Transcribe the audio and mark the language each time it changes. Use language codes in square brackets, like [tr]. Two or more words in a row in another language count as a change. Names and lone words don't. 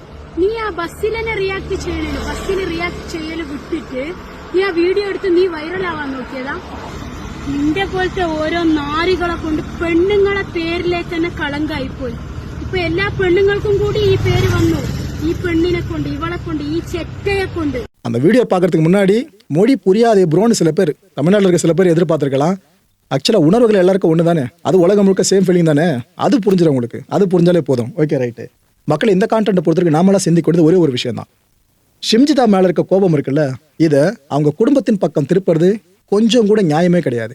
[ml] നീ ആ ബസ്സിൽ തന്നെ റിയാക്ട് ചെയ്യണല്ലോ, ബസ്സിൽ റിയാക്ട് ചെയ്യല് വിട്ടിട്ട് നീ ആ വീഡിയോ എടുത്ത് നീ വൈറലാവാൻ നോക്കിയതാ. നിന്റെ പോലത്തെ ഓരോ നാരികളെ കൊണ്ട് പെണ്ണുങ്ങളെ പേരിലേക്ക് തന്നെ കളങ്കായിപ്പോയി. ഇപ്പൊ എല്ലാ പെണ്ണുങ്ങൾക്കും കൂടി ഈ പേര് വന്നു. ഈ പെണ്ണിനെ കൊണ്ട്, ഇവളെ കൊണ്ട്, ഈ ചെറ്റയെ കൊണ്ട്. [ta] அந்த வீடியோ பார்க்கறதுக்கு முன்னாடி மொழி புரியாதே ப்ரோன்னு சில பேர் தமிழ்நாட்டில் இருக்க சில பேர் எதிர்பார்த்துருக்கலாம். ஆக்சுவலாக உணர்வுகள் எல்லாருக்கும் ஒன்று தானே, அது உலகம் முழுக்க [en] same feeling [ta] தானே, அது புரிஞ்சிடும் உங்களுக்கு. அது புரிஞ்சாலே போதும். [en] Okay, right. [ta] மக்கள் இந்த கான்டென்ட்டை பொறுத்தவரைக்கும் நாமெல்லாம் சிந்திக்கிறது ஒரே ஒரு விஷயம் தான். ஷிம்ஜிதா மேலே இருக்க கோபம் இருக்குல்ல, இதை அவங்க குடும்பத்தின் பக்கம் திருப்புறது கொஞ்சம் கூட நியாயமே கிடையாது.